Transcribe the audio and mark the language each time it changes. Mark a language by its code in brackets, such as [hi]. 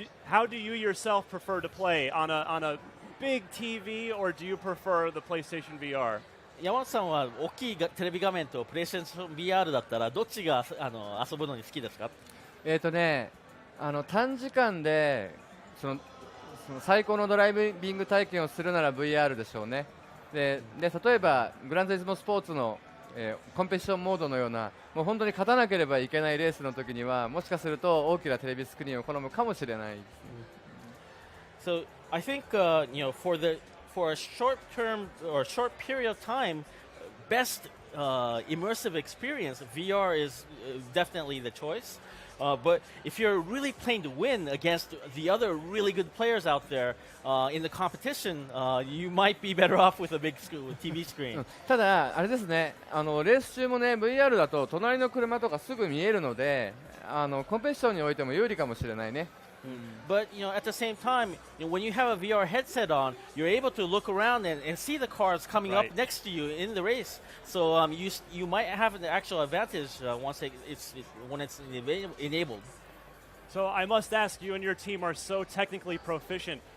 [en] How do you yourself prefer to play on a big TV, or do you prefer the PlayStation VR? [ja] 山本さんは大きいテレビ画面とプレイステーション VR だったらどっちが遊ぶのに好きですか？短時間でその最高のドライビング体験をするなら VR でしょうね。で例えばグランツーリスモスポーツの、コンペティションモードのようなもう本当に勝たなければいけないレースの時にはもしかすると大きなテレビスクリーンを好むかもしれない。 [en] So I think for a short term or short period of time, best immersive experience, VR is definitely the choice. But if you're really playing to win against the other really good players out there in the competition, you might be better off with a big TV screen. [ja] ただあれですね、レース中もね VR だと隣の車とかすぐ見えるので、コンペティションにおいても有利かもしれないね。 [en] But at the same time, when you have a VR headset on, you're able to look around and see the cars coming up next to you in the race. So you might have an actual advantage when it's enabled. So I must ask, you and your team are so technically proficient.